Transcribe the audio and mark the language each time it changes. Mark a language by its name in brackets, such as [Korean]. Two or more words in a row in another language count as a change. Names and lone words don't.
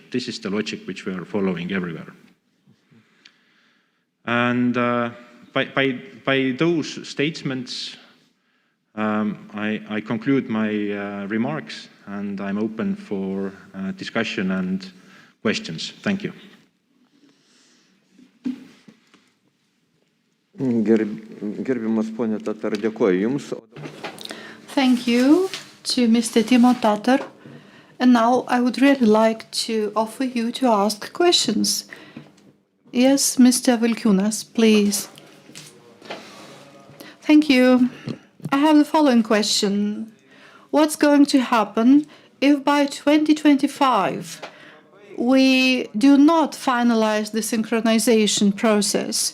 [English] This is the logic which we are following everywhere. And by those statements, I conclude my remarks, and I'm open for discussion and questions. Thank you. [Lithuanian] Gerbiamas ponė Tatar, dėkoju Jums. [English] Thank you to Mr. Timo Tatar. And now I would really like to offer you to ask questions. Yes, Mr. Vilkunas, please. Thank you. I have the following question. What's going to happen if by 2025 we do not finalize the synchronization process?